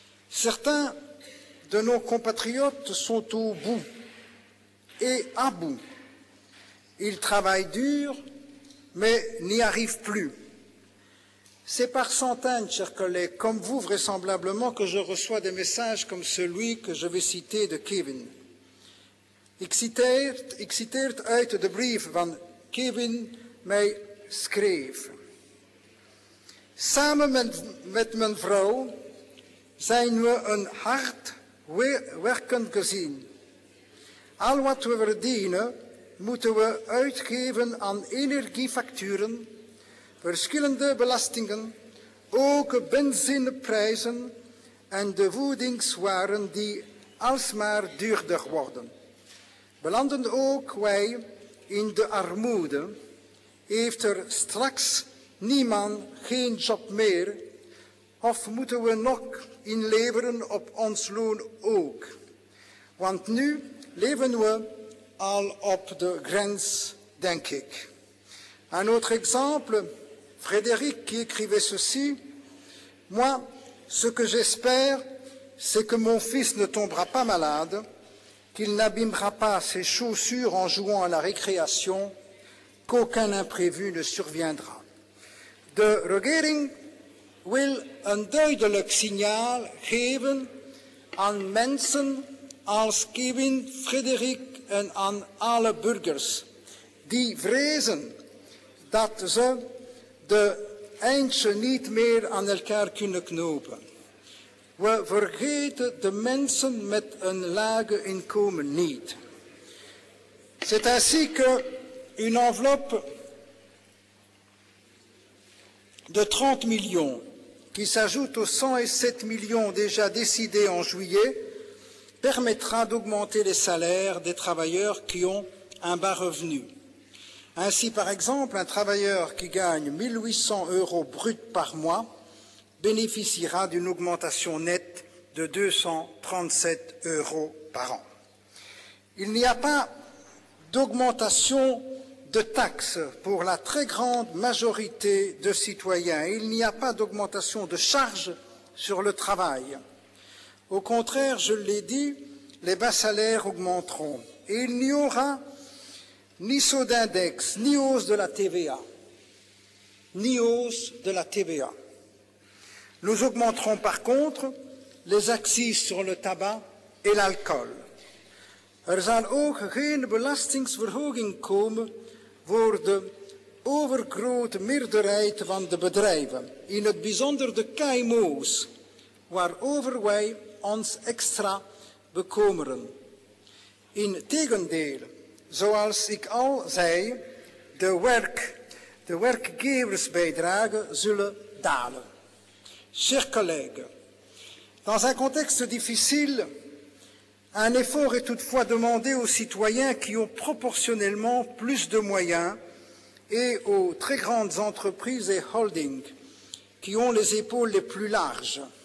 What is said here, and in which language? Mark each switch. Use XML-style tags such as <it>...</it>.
<fr>Certains de nos compatriotes sont au bout et à bout. Ils travaillent dur, mais n'y arrivent plus. C'est par centaines, chers collègues, comme vous vraisemblablement, que je reçois des messages comme celui que je vais citer de Kevin.</fr> <nl>Ik citeer uit de brief van Kevin mij schreef. Samen met mijn vrouw zijn we een hard werkend gezin. Al wat we verdienen moeten we uitgeven aan energiefacturen, verschillende belastingen, ook benzineprijzen en de voedingswaren die alsmaar duurder worden. Belanden ook wij in de armoede, heeft er straks niemand geen job meer, of moeten we nog inleveren op ons loon ook? Want nu leven we al op de grens, denk ik.</nl> <fr>Un autre exemple, Frédéric qui écrivait ceci, « Moi, ce que j'espère, c'est que mon fils ne tombera pas malade, qu'il n'abîmera pas ses chaussures en jouant à la récréation, qu'aucun imprévu ne surviendra.</fr> <nl>» De regering wil een duidelijk signaal geven aan mensen als Kevin, Frédéric en aan alle burgers die vrezen dat ze de eindje niet meer aan elkaar kunnen knopen. We vergeten de mensen met een lage inkomen niet.</nl> <fr>C'est ainsi qu'une enveloppe de 30 millions, qui s'ajoute aux 107 millions déjà décidés en juillet, permettra d'augmenter les salaires des travailleurs qui ont un bas revenu. Ainsi, par exemple, un travailleur qui gagne 1 800 € bruts par mois bénéficiera d'une augmentation nette de 237 € par an. Il n'y a pas d'augmentation de taxes pour la très grande majorité de citoyens. Il n'y a pas d'augmentation de charges sur le travail. Au contraire, je l'ai dit, les bas salaires augmenteront. Et il n'y aura ni saut d'index, ni hausse de la TVA. Ni hausse de la TVA. Nous augmenterons par contre les accises sur le tabac et l'alcool.</fr> <nl>Er zal ook geen belastingsverhoging komen voor de overgrote meerderheid van de bedrijven, in het bijzonder de KMO's, waarover wij ons extra bekomeren. Integendeel, zoals ik al zei, de werkgeversbijdragen zullen dalen.</nl> <fr>Chers collègues, dans un contexte difficile, un effort est toutefois demandé aux citoyens qui ont proportionnellement plus de moyens et aux très grandes entreprises et holdings qui ont les épaules les plus larges.</fr>